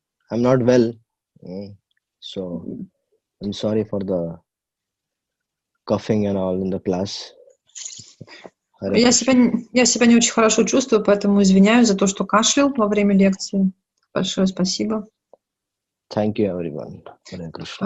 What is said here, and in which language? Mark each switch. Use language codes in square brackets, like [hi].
[en] I'm not well, so I'm sorry for the coughing and all in the class. [ru] Я себя не очень хорошо чувствую, поэтому извиняюсь за то, что кашлял во время лекции. Большое спасибо. [en] Thank you, everyone. Hare Krishna.